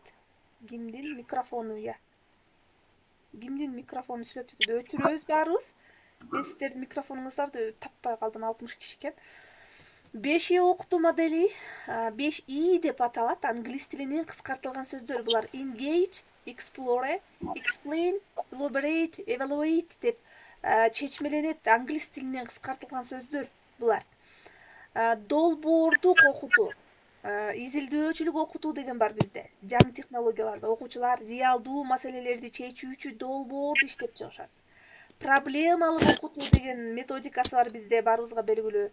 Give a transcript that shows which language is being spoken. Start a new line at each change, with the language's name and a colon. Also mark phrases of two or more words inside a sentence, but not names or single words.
Kyrgyz: Кимдин микрофону, кимдин микрофону сүйлөп жатат. Өчүрөбүз баарыбыз. Мен сиздердин микрофонуңуздарды таппай калдым, 60 киши экен. 5E окутуу модели 5E деп аталат. Англис тилинин кыскартылган сөздөр. Булар
English: engage, explore, explain, elaborate, evaluate
Kyrgyz: деп чечмеленет. Англис тилинен кыскартылган сөздөр булар. Долбоордук окутуу, изилдөөчүлүк окутуу деген бар бизде. Жаңы технологияларда окуучулар реалдуу маселелерди чечүүчү долбоорду иштеп чыгышат. Проблемалык окутуу деген методикасы бар бизде, баарыбызга белгилүү.